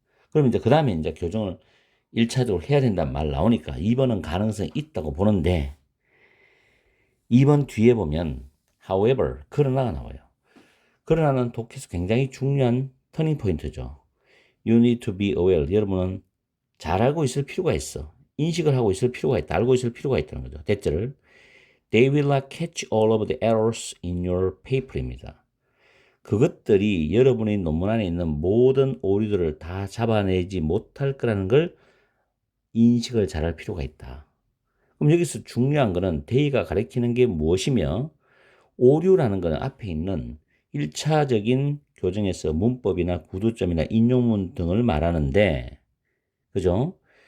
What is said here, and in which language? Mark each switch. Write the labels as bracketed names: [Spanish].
[Korean] 그럼 이제 그 다음에 이제 교정을 1차적으로 해야 된다는 말 나오니까 2번은 가능성이 있다고 보는데 2번 뒤에 보면 [English] however, [Korean] 그러나가 나와요. 그러나는 독해에서 굉장히 중요한 터닝 포인트죠. [English] You need to be aware. [Korean] 여러분은 잘 알고 있을 필요가 있어. 인식을 하고 있을 필요가 있다. 알고 있을 필요가 있다는 거죠. 대절을 [English] They will not catch all of the errors in your paper입니다. [Korean] 그것들이 여러분의 논문 안에 있는 모든 오류들을 다 잡아내지 못할 거라는 걸 인식을 잘할 필요가 있다. 그럼 여기서 중요한 거는 they가 가리키는 게 무엇이며 오류라는 거는 앞에 있는 1차적인 교정에서 문법이나 구두점이나 인용문 등을 말하는데 그죠?